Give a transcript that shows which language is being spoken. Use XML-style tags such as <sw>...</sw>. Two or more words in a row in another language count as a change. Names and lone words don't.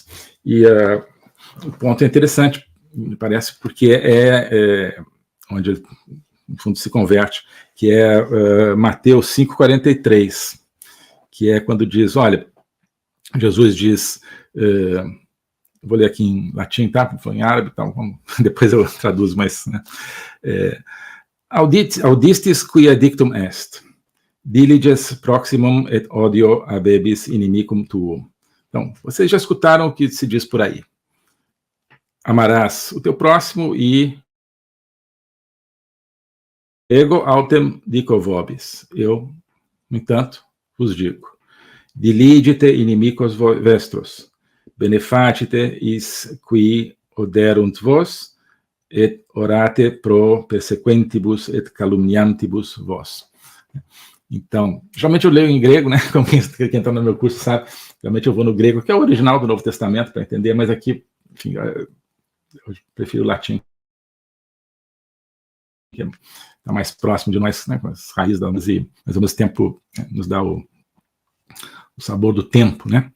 <pt>E o ponto é interessante, me parece, porque onde ele, no fundo, se converte, que é Mateus 5,43, que é quando diz, olha, Jesus diz, vou ler aqui em latim, tá? Foi em árabe, então depois eu traduzo, mas, né?</pt> <la>Audistis quia dictum est, diliges proximum et odio habebis inimicum tuum.</la> <pt>Então, vocês já escutaram o que se diz por aí. Amarás o teu próximo e</pt> <la>ego autem dico vobis.</la> <pt>Eu, no entanto, vos digo.</pt> <la>Diligite inimicos vestros, benefacite is qui oderunt vos, et orate pro persequentibus et calumniantibus vos.</la> <pt>Então, geralmente eu leio em grego, né? Como quem está no meu curso sabe, geralmente eu vou no grego, que é o original do Novo Testamento, para entender, mas aqui, enfim, eu prefiro o latim, que está mais próximo de nós, né, com as raízes da música, mas ao mesmo tempo nos dá o sabor do tempo, né?</pt>